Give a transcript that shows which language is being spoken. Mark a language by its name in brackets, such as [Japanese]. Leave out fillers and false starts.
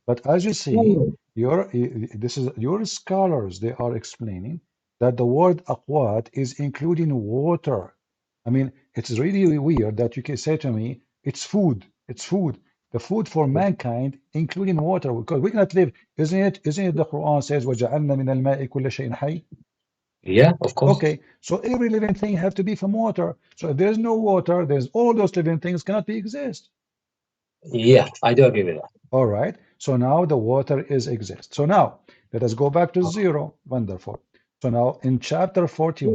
[English] But as you see, your scholars, they are explaining that the word aqwat is including water. I mean, it's really weird that you can say to me, it's food. It's food. The food for mankind, including water, because we cannot live. [Arabic] Isn't it the Quran says, وَجَعَلْنَا مِنَ الْمَاءِ كُلَّ شَيْءٍ حَيٍّ? [English] Yeah, of course. Okay, so every living thing have to be from water. So if there's no water, there's all those living things cannot be exist. Yeah, I do agree with that. All right. So now the water is exist. So now let us go back to zero. Wonderful. So now in chapter 41.